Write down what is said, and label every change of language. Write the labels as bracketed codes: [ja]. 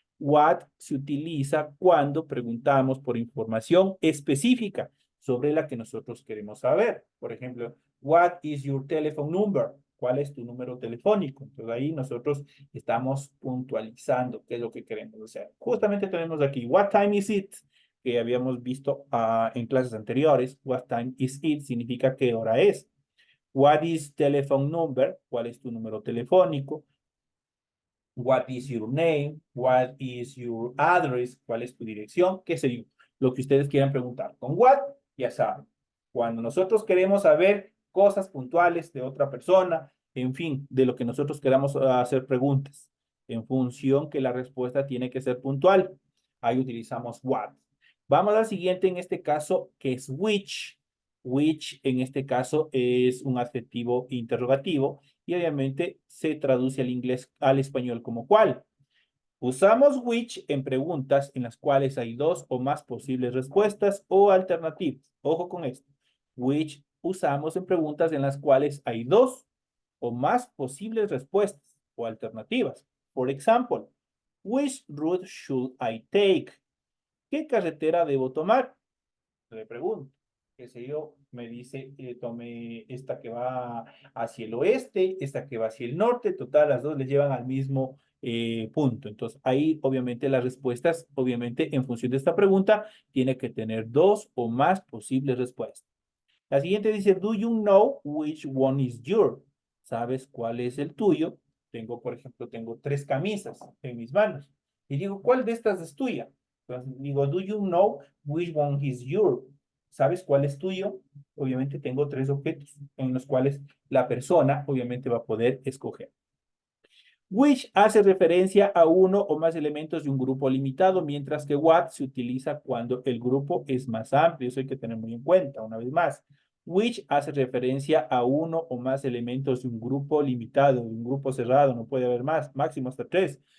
[es] What se utiliza cuando preguntamos por información específica sobre la que nosotros queremos saber. Por ejemplo, [en] what is your telephone number? [es] ¿Cuál es tu número telefónico? Entonces ahí nosotros estamos puntualizando qué es lo que queremos hacer. Justamente tenemos aquí, [en] what time is it? [es] Que habíamos visto en clases anteriores. [en] What time is it? [es] Significa qué hora es. [en] What is telephone number? [es] ¿Cuál es tu número telefónico? [en] What is your name? What is your address? [es] ¿Cuál es tu dirección? ¿Qué sé yo? Lo que ustedes quieran preguntar. Con what, ya saben. Cuando nosotros queremos saber cosas puntuales de otra persona, en fin, de lo que nosotros queramos hacer preguntas, en función que la respuesta tiene que ser puntual, ahí utilizamos what. Vamos al siguiente, en este caso, que es which. Which, en este caso, es un adjetivo interrogativo y obviamente se traduce al inglés, al español como cuál. Usamos which en preguntas en las cuales hay dos o más posibles respuestas o alternativas. Ojo con esto. Which usamos en preguntas en las cuales hay dos o más posibles respuestas o alternativas. Por ejemplo, [en] Which route should I take? [es] ¿Qué carretera debo tomar? Le pregunto. Qué sé yo, me dice, tome esta que va hacia el oeste, esta que va hacia el norte, total, las dos le llevan al mismo punto. Entonces, ahí obviamente las respuestas, obviamente en función de esta pregunta, tiene que tener dos o más posibles respuestas. La siguiente dice, [en] do you know which one is yours? [es] ¿Sabes cuál es el tuyo? Tengo, por ejemplo, tengo tres camisas en mis manos. Y digo, ¿cuál de estas es tuya? Entonces digo, [en] do you know which one is yours? [es] ¿Sabes cuál es tuyo? Obviamente tengo tres objetos en los cuales la persona obviamente va a poder escoger. Which hace referencia a uno o más elementos de un grupo limitado, mientras que what se utiliza cuando el grupo es más amplio. Eso hay que tener muy en cuenta, una vez más. Which hace referencia a uno o más elementos de un grupo limitado, de un grupo cerrado, no puede haber más, máximo hasta tres.